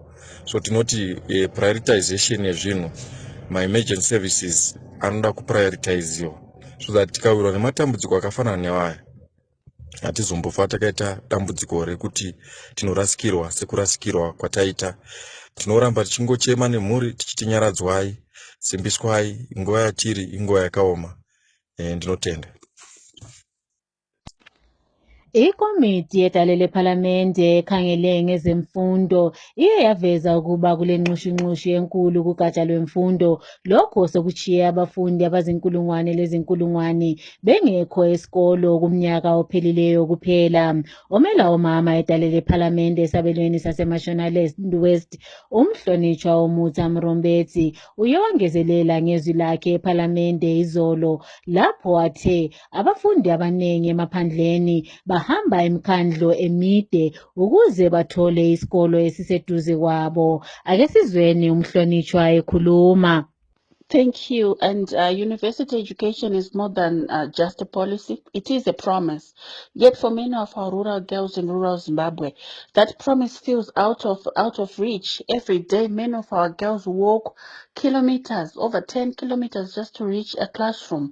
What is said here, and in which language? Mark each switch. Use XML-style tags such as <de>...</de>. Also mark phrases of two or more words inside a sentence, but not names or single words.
<sn>So tinoti prioritization yezvinhu, ma-</sn> <en>emergency services</en> <sn>anoda kuprioritizewa,</sn> <en>so that</en> <sn>tikawirwa nematambudziko akafanana newaya hatizombofa takaita dambudziko rekuti tinorasikirwa sekurasikirwa kwataita. Tinoramba tichingochema nemhuri tichiti nyaradzwai, simbiswai, nguva yatiri inguva yakaoma. Ndinotenda.</sn> <nd>Ikomiti yedale lephalamende ekhangele ngezemfundo iye yaveza ukuba kule nqushinqushi enkulu kugatsha lwemfundo lokho sokuchiye abafundi abazinkulungwane lezinkulungwane bengekho esikolo kumnyaka ophelileyo kuphela. Omela omama edale lephalamende esabelweni saseMashonaland West umhlonitshwa Omutsa Mrombetsi uye wangezelela ngezwi lakhe ephalamende izolo lapho athe abafundi abanengi emaphandleni bahamba imikhandlo emide ukuze bathole isikolo esiseduze kwabo. Ake sizweni umhlonitshwa ekhuluma.</nd> <en>Thank you. And university education is more than just a policy. It is a promise. Yet for many of our rural girls in rural Zimbabwe, that promise feels out of reach. Every day, many of our girls walk kilometers, over 10 kilometers, just to reach a classroom.</en>